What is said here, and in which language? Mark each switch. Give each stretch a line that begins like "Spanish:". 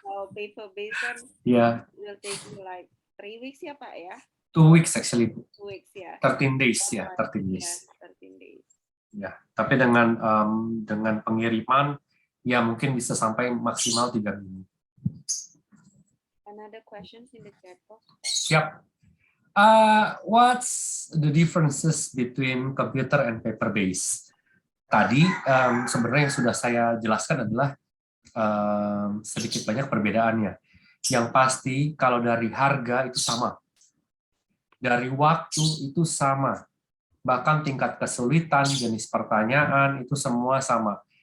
Indonesian: Kalau
English: paper based
Indonesian: kan
English: will take you like 3 weeks
Indonesian: ya Pak ya?
English: 2 weeks actually. 2 weeks ya. 13 days ya, 13 days. Ya, 13 days.
Indonesian: Ya, tapi dengan pengiriman ya mungkin bisa sampai maksimal 3 minggu.
English: Another questions in the chat box?
Indonesian: Siap.
English: What's the differences between computer and paper based?
Indonesian: Tadi sebenarnya yang sudah saya jelaskan adalah sedikit banyak perbedaannya. Yang pasti kalau dari harga itu sama, dari waktu itu sama, bahkan tingkat kesulitan, jenis pertanyaan itu semua sama.